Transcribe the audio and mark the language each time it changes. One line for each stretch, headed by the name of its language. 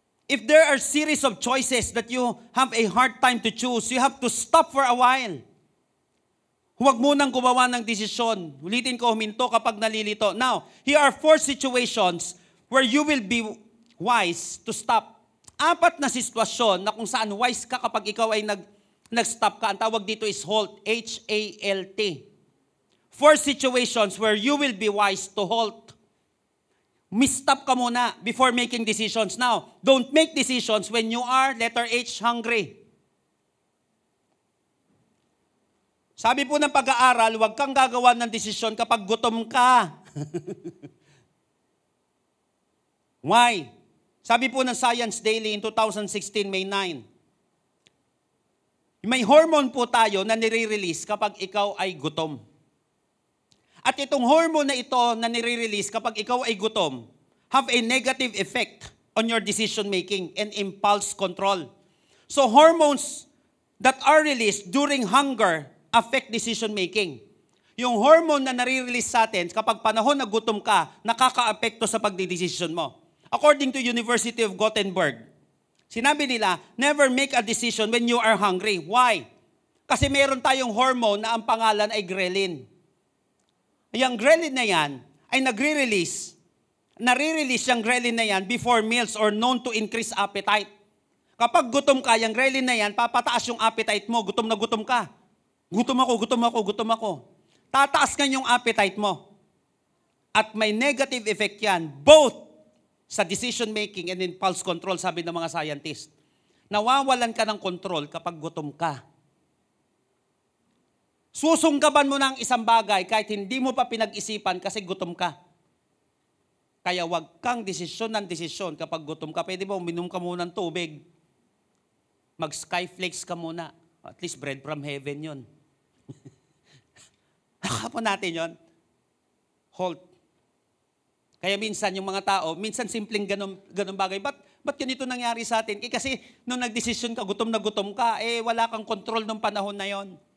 English: If there are series of choices that you have a hard time to choose, you have to stop for a while.
Filipino: Huwag munang gumawa ng desisyon. Ulitin ko, huminto kapag nalilito.
English: Now, here are 4 situations where you will be wise to stop.
Filipino: 4 na sitwasyon na kung saan wise ka kapag ikaw ay nag-stop ka. Ang tawag dito is halt, H-A-L-T.
English: 4 situations where you will be wise to halt. Stop
Filipino: ka muna
English: before making decisions. Now, don't make decisions when you are, letter H, hungry.
Filipino: Sabi po ng pag-aaral, huwag kang gagawa ng desisyon kapag gutom ka. Why? Sabi po ng Science Daily in 2016, May 9, may hormone po tayo na nire-release kapag ikaw ay gutom. At itong hormone na ito na nire-release kapag ikaw ay gutom,
English: have a negative effect on your decision making and impulse control. So hormones that are released during hunger affect decision making.
Filipino: Yung hormone na nare-release sa atin kapag panahon na gutom ka, nakaka-apekto sa pagdidesisyon mo.
English: According to University of Gothenburg,
Filipino: sinabi nila,
English: never make a decision when you are hungry. Why?
Filipino: Kasi meron tayong hormone na ang pangalan ay ghrelin. Yung ghrelin na yan ay nare-release yung ghrelin na yan
English: before meals or known to increase appetite.
Filipino: Kapag gutom ka, yung ghrelin na yan, papataas yung appetite mo. Gutom na gutom ka. Gutom ako. Tataas nga yung appetite mo. At may negative effect yan, both sa
English: decision making and impulse control,
Filipino: sabi ng mga scientist. Nawawalan ka ng control kapag gutom ka. Susunggaban mo ng isang bagay kahit hindi mo pa pinag-isipan kasi gutom ka. Kaya wag kang desisyon kapag gutom ka. Pwede ba uminom ka muna ng tubig? Mag-skyflakes ka muna. At least bread from heaven yun. Nakapon natin yun. Halt. Kaya minsan yung mga tao, minsan simpleng ganun bagay. Ba't ganito nangyari sa atin? Kasi nung nagdesisyon ka, gutom na gutom ka, wala kang control nung panahon na yon.